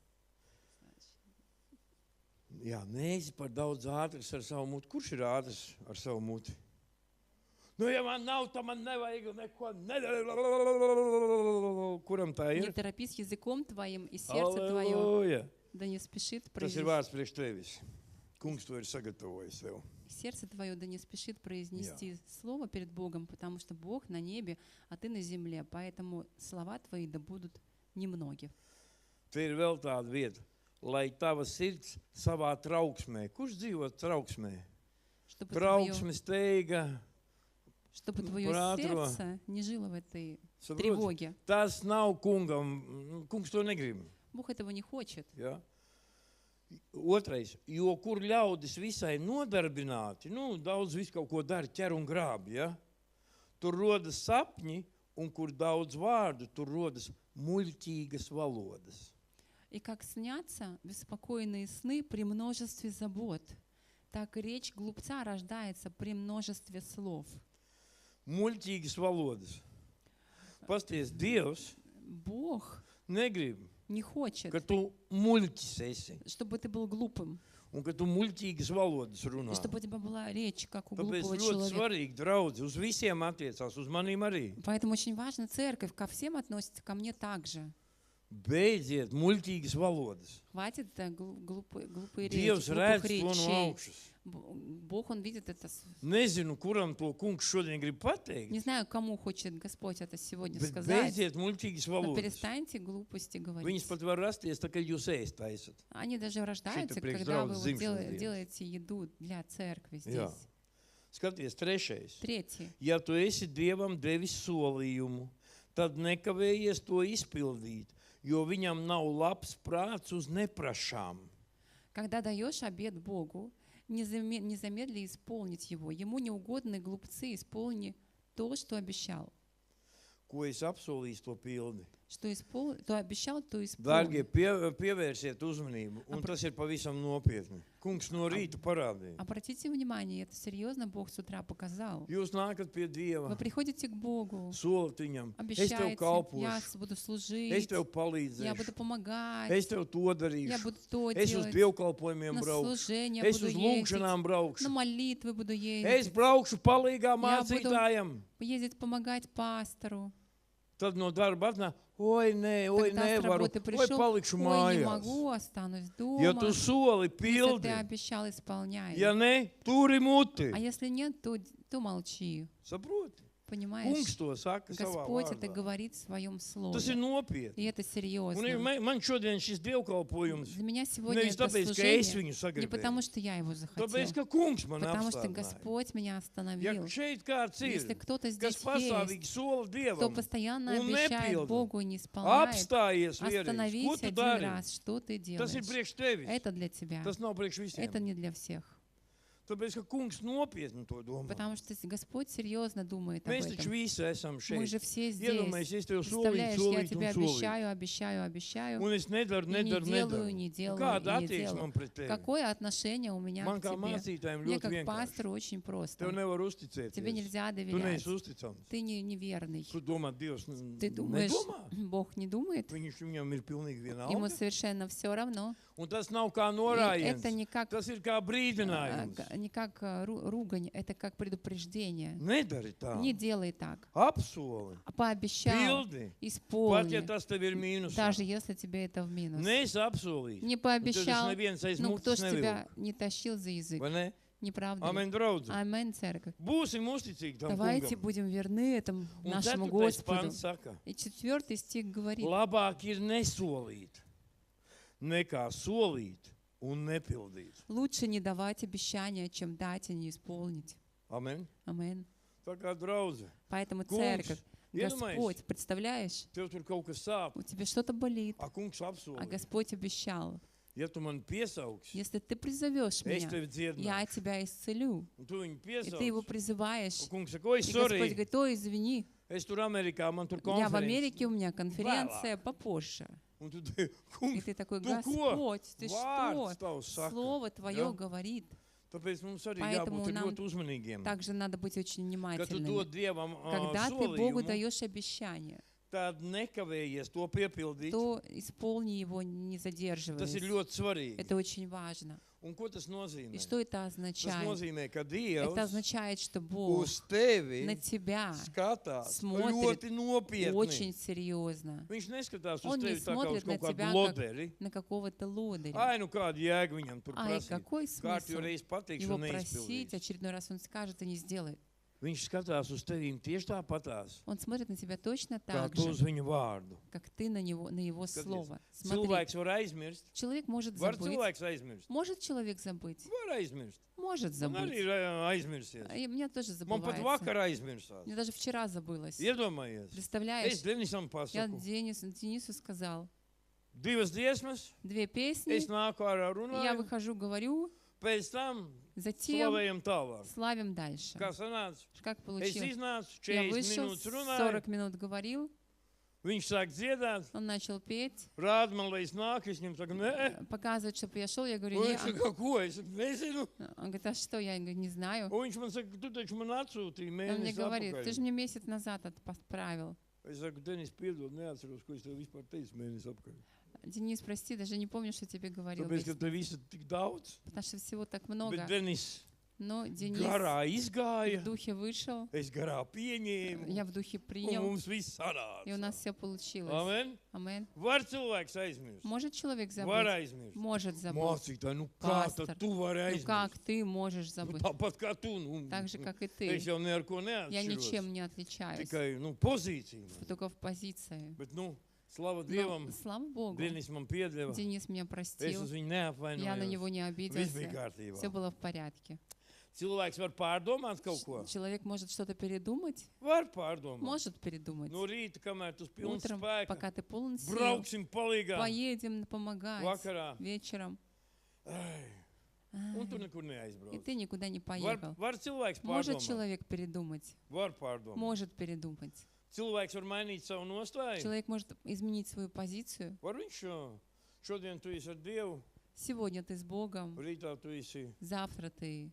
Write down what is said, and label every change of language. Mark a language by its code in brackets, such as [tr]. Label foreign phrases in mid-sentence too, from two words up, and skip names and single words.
[lv] Jā, neesi par daudz ātrs ar savu muti. Kurš ir ātrs ar savu muti? Nu, ja man nav, tad man nevajag neko nedara. Kuram tā [ru] Не [lv] ir? [ru] торопись языком твоим, и сердце твое, [lv] Halleluja. [ru] да не спешит [lv] Tas ir [ru] произнести. [lv] vārds priekš tevis. Kungs to ir sagatavojis tev. [ru] Сердце твое, да не спешит произнести слово перед Богом, потому что Бог на небе, а ты на земле. Поэтому слова твои да будут немноги. [lv] Te ir vēl tāda vieta, lai tava sirds savā trauksmē. Kurš dzīvo trauksmē? [ru] Чтобы [lv] Trauksme, steiga. [ru] твое Прātro. сердце не жило в этой [lv] Saproti? [ru] тревоге. [lv] Tas nav kungam. Kungs to negrib. [ru] Бог этого не хочет. [lv] Ja? Otrais, jo kur ļaudis visai nodarbināti, daudz visu kaut ko dara, ķer un grāb, ja? Tur rodas sapņi, un kur daudz vārdu, tur rodas muļķīgas valodas. [ru] И как снятся беспокойные сны при множестве забот, так и речь глупца рождается при множестве слов. [lv] Muļķīgas valodas. Pasties, Dievs [ru] Бог [lv] negrib, [ru] не хочет, [lv] ka tu muļķis esi, [ru] чтобы ты был глупым, [lv] un ka tu muļķīgas valodas runā. [ru] и чтобы у тебя была речь, как у [lv] Tāpēc [ru] глупого [lv] ļoti [ru] человека. [lv] svarīgi, draudzi, uz visiem attiecās, uz manīm arī. [ru] Поэтому очень важно, церковь ко всем относится, ко мне также. [lv] Beidziet muļķīgas valodas. [ru] Хватит глупые [lv] Dievs [ru] речи, [lv] redz [ru] глупых [lv] to no [ru] речей. [lv] augšas. [ru] Бог, Он видит это. [lv] Nezinu, kuram to kungs šodien grib pateikt, [ru] Не знаю, кому хочет Господь это сегодня [lv] bet [ru] сказать, [lv] beidziet muļķīgas [ru] но [lv] valodas. [ru] перестаньте глупости [lv] Viņas [ru] говорить. [lv] pat var rasties, tā kā jūs ēst taisat. [ru] Они даже рождаются, [lv] priekš [ru] когда вы [lv] draudzes [ru] вот [lv] dzimšanas dienas. [ru] делаете еду для церкви [lv] Jā. [ru] здесь. [lv] Skaties, 3. [ru] Третий. [lv] Ja tu esi Dievam devis solījumu, tad nekavējies to izpildīt, jo viņam nav labs prāts uz neprašām. [ru] Когда даешь обет Богу, не замедли исполнить его. Ему неугодны глупцы, исполни то, что обещал. [lv] Ko es apsolīju, to pildi. [ru] Что обещал, то [lv] Dārgie, [ru] исполнил. [lv] pievērsiet uzmanību, un tas ir pavisam nopietni. Kungs no rīta parādīja. [ru] Обратите внимание, это серьезно Бог с утра показал. [lv] Jūs nākat pie Dieva, [ru] Вы приходите к Богу, [lv] solat viņam, es tev [ru] обещаете, я [lv] kalpošu, [ru] буду [lv] es [ru] служить, [lv] tev [ru] я буду [lv] palīdzēšu, [ru] помогать, [lv] es tev to [ru] я [lv] darīšu, [ru] буду то [lv] es uz [ru] делать, [lv] dievkalpojumiem [ru] на [lv] braukšu, [ru] служение [lv] es [ru] буду [lv] uz [ru] ездить, [lv] lūgšanām [ru] на [lv] braukšu, [ru] молитвы буду [lv] es [ru] ездить, [lv] braukšu palīgā [ru] Я буду- [lv] mācītājam. [ru] ездить помогать пастору. [lv] Tad no darba atnāk, oi, nē, oi, [ru] Тогда с [lv] nevaru, [ru] работы [lv] oi, [ru] пришел, [lv] palikšu [ru] ой, не [lv] mājās. [ru] могу, останусь [lv] Ja [ru] дома. [lv] tu soli [ru] Если ты [lv] pildi, [ru] обещал, исполняй. [lv] ja ne, turi muti. [ru] А если нет, то молчи. [lv] Saproti? [ru] Понимаешь? [lv] Kungs to saka savā [ru] Господь это [lv] vārdā. [ru] говорит в своем слове. [lv] Tas ir nopietni. [ru] И это [lv] Un [ru] серьезно. [lv] man šodien šis dievkalpojums [ru] Для меня сегодня [lv] nevis [ru] это [lv] tāpēc, ka es [ru] служение [lv] viņu [ru] не потому, [lv] sagribēju, [ru] что я его захотел, [lv] tāpēc, ka kungs man [ru] потому что [lv] apstādināja. [ru] Господь меня [lv] Ja [ru] остановил. [lv] šeit kāds [ru] Если [lv] ir, [ru] кто-то [lv] kas [ru] здесь есть, [lv] pastāvīgi sola [ru] кто [lv] Dievam, [ru] постоянно [lv] un [ru] обещает [lv] nepilda, [ru] Богу и не исполняет, [lv] apstājies vienreiz, ko [ru] остановись [lv] tu [ru] один [lv] dari? [ru] раз, что ты [lv] Tas ir [ru] делаешь. [lv] priekš tevis. [ru] Это для тебя, [lv] Tas nav priekš visiem. [ru] это не для всех. [lv] Tāpēc, ka kungs nopietni to domā. [ru] Потому что Господь серьезно думает об [lv] Mēs taču [ru] этом. [lv] visi esam [ru] Мы [lv] šeit. [ru] же все [lv] Iedomājies, [ru] здесь. [lv] es tev solīju, [ru] Представляешь, я [lv] solīju [ru] тебе [lv] un solīju. [ru] обещаю, [lv] Un es nedaru, [ru] и не [lv] nedaru, [ru] делаю, [lv] nedaru. [ru] не [lv] Un [ru] делаю, [lv] kāda [ru] и не [lv] attieksme [ru] делаю. [lv] man pret tevi? [ru] Какое отношение у меня [lv] Man [ru] к [lv] kā [ru] тебе? [lv] mācītājiem [ru] Мне [lv] ļoti [ru] как [lv] vienkārši. [ru] пастору очень [lv] Tev [ru] просто. [lv] nevar [ru] Тебе [lv] uzticēties. [ru] нельзя [lv] Tu [ru] доверять. [lv] neesi uzticams. [ru] Ты неверный. [lv] Tu domā, Dievs [ru] Ты думаешь, [lv] nedomā. [ru] Бог не думает? [lv] Viņam ir pilnīgi [ru] Ему [lv] vienalga. [ru] совершенно все равно. [lv] Un tas nav kā [ru] И [lv] norājiens. [ru] это не как, [lv] Tas ir kā brīdinājums. [ru] не как ругань, это как предупреждение. [lv] Nedari tā. [ru] Не делай так. [lv] Apsoli. [ru] Пообещал, [lv] Pildi. Pat ja [ru] исполни. [lv] tas tev ir mīnus. [ru] Даже если тебе это в минус. [lv] Neesi apsolījis. [ru] Не [lv] Un tad [ru] пообещал, [lv] neviens aiz [ru] ну кто [lv] mutes [ru] ж [lv] nevilk. [ru] тебя не тащил за язык? [lv] Vai ne? [ru] Не правда ли? [lv] Amen, draudz. [ru] Аминь, церковь. [lv] Būsim uzticīgi tam [ru] Давайте [lv] kungam. [ru] будем верны этому [lv] Un [ru] нашему [lv] 4. [ru] Господу. [lv] pants saka, [ru] И 4 стих говорит, [lv] labāk ir nesolīt, nekā solīt un nepildīt. [ru] лучше не давать обещания, чем дать и не исполнить. [lv] Amen. [ru] Аминь. [lv] Tā kā draudze, [ru] Поэтому [lv] Kungs, [ru] церковь, [lv] iedomājies, [ru] Господь, представляешь, [lv] tev tur kaut kas sāp, [ru] у тебя что-то болит, [lv] a kungs [ru] а [lv] apsolīja. [ru] Господь обещал. [lv] Ja tu man piesaugs, [ru] Если ты призовешь [lv] es [ru] меня, [lv] tevi [ru] я [lv] dziedināšu. [ru] тебя исцелю. [lv] Un tu viņu [ru] И ты его [lv] piesaugs. [ru] призываешь. [lv] Un kungs saka, oi, [ru] И Господь [lv] sorry, [ru] говорит, ой, извини, [lv] es tur Amerikā, man tur [ru] я в [lv] konferences. [ru] Америке, у меня конференция попозже. [lv] Un tu, [ru] И [lv] kungs, [ru] ты такой, [lv] tu ko? [ru] Господь, ты [lv] Vārds [ru] что? [lv] tavs saka. [ru] Слово Твое [lv] Ja? [ru] говорит. [lv] Tāpēc mums arī [ru] Поэтому [lv] jābūt [ru] нам [lv] ļoti uzmanīgiem. [ru] Также надо быть очень [lv] Kad tu [ru] внимательными. [lv] dod Dievam [ru] Когда ты Богу [lv] solījumu, [ru] даешь обещание, [lv] tad nekavējies to piepildīt. [ru] то исполни его, не [lv] Tas ir [ru] задерживаясь. [lv] ļoti svarīgi. [ru] Это очень важно. [lv] Un ko tas nozīmē? [ru] И что это [lv] Tas [ru] означает? [lv] nozīmē, ka [ru] Это [lv] Dievs [ru] означает, что Бог [lv] uz tevi [ru] на тебя [lv] skatās [ru] смотрит [lv] ļoti nopietni. [ru] очень серьезно. [lv] Viņš neskatās uz [ru] Он не [lv] tevi tā kā uz [ru] смотрит на [lv] kaut kādu [ru] тебя [lv] loderi. [ru] На какого-то лодыря. [lv] Ai, nu kāda jēga viņam tur [ru] Ай, [lv] prasīt. [ru] какой [lv] Kārtīgi [ru] смысл [lv] reiz pateikšu [ru] его [lv] un [ru] просить? [lv] neizpildīšu. [ru] Очередной раз он скажет и не сделает. [lv] Viņš skatās uz tevīm tieši tāpatās, [ru] Он смотрит на тебя точно [lv] kā [ru] так [lv] tu uz [ru] же, [lv] viņu vārdu. [ru] как ты на него, на его [lv] Skaties, [ru] слово. Смотри, [lv] Cilvēks var aizmirst. [ru] человек может [lv] Var [ru] забыть. [lv] cilvēks aizmirst? [ru] Может человек забыть? [lv] Var aizmirst. [ru] Может [lv] Man arī [ru] забыть. [lv] ir aizmirsies. [ru] И мне тоже [lv] Man pat [ru] забывается. [lv] vakar aizmirsās. [ru] Мне даже вчера забылось. [lv] Iedomājies. [ru] Представляешь, [lv] Es Denisam [ru] я [lv] pasaku. [ru] Денису сказал, [lv] 2 dziesmas, [ru] 2 песни, [lv] es nāku ārā [ru] я [lv] runāju, [ru] выхожу, говорю, [lv] pēc tam [ru] затем [lv] slavējam tālāk. [ru] славим дальше. [lv] Kā sanāca? [ru] Как [lv] Es [ru] получилось? [lv] iznācu, [ru] Я [lv] 40 [ru] вышел, [lv] minūtes runāju, [ru] 40 минут говорил, [lv] viņš sāk dziedāt, [ru] он начал петь, [lv] rāda man, lai es nāku, es viņam saku, nē. [ru] показывает, чтобы я шел, я говорю, [lv] Un [ru] не. [lv] viņš saka, ko? Es saku, nezinu. [ru] Он говорит, а что? Я говорю, не знаю. [lv] Un viņš man saka, tu taču man atsūtīji [ru] Он мне [lv] mēnesi [ru] говорит, ты же [lv] atpakaļ. [ru] мне месяц назад отправил. [lv] Es saku, Denis, piedod, neatceros, ko es tev vispār teicu mēnesi apakaļ. [ru] Денис, прости, даже не помню, что тебе говорил. [lv] Tāpēc, ka [ru] Месяц. [lv] tev visu tik daudz. [ru] Потому что всего так [lv] Bet [ru] много. [lv] Denis [ru] Но Денис [lv] garā [ru] в [lv] izgāja, [ru] духе вышел, [lv] es garā pieņēmu, [ru] я в духе [lv] un [ru] принял, [lv] mums viss [ru] и у нас [lv] sanāca. [ru] все получилось. [lv] Amen. [ru] Амен. [lv] Var cilvēks aizmirst? [ru] Может человек [lv] Var [ru] забыть? [lv] aizmirst. [ru] Может забыть. [lv] Mācītāji, nu kā [ru] Пастор, [lv] tad tu vari [ru] Ну как [lv] aizmirst? [ru] ты можешь [lv] Nu, [ru] забыть? [lv] tāpat kā tu. Nu, [ru] Так же, как и [lv] es [ru] ты. [lv] jau ne ar ko [ru] Я ничем [lv] neatšķiros. [ru] не отличаюсь. [lv] Tikai, nu, pozīcija. man. [ru] Только в позиции. [lv] Bet, nu, slava [ru] Но, [lv] Dievam, [ru] слава Богу, [lv] Denis man piedeva. [ru] Денис меня [lv] Es [ru] простил. [lv] uz viņu [ru] Я на [lv] neapvainojos. [ru] него не [lv] Viss bija [ru] обиделся. [lv] kārtībā. [ru] Все было в порядке. [lv] Cilvēks var pārdomāt kaut ko. [ru] Человек может что-то передумать? [lv] Var pārdomāt. [ru] Может передумать. [lv] No rīta, kamēr tu pilns [ru] Утром, [lv] spēka, [ru] пока ты полон сил, [lv] brauksim palīgā. [ru] поедем помогать [lv] Vakarā. [ru] вечером. [lv] Ai, un tu nekur [ru] И [lv] neaizbrauc. [ru] ты никуда не [lv] Var, [ru] поехал. [lv] var cilvēks [ru] Может [lv] pārdomāt. [ru] человек передумать? [lv] Var pārdomāt. [ru] Может передумать. [lv] Cilvēks var mainīt savu nostāju. [ru] Человек может изменить свою позицию. [lv] Var viņš šodien tu esi ar Dievu, [ru] Сегодня ты с Богом, [lv] rītā tu esi [ru] завтра ты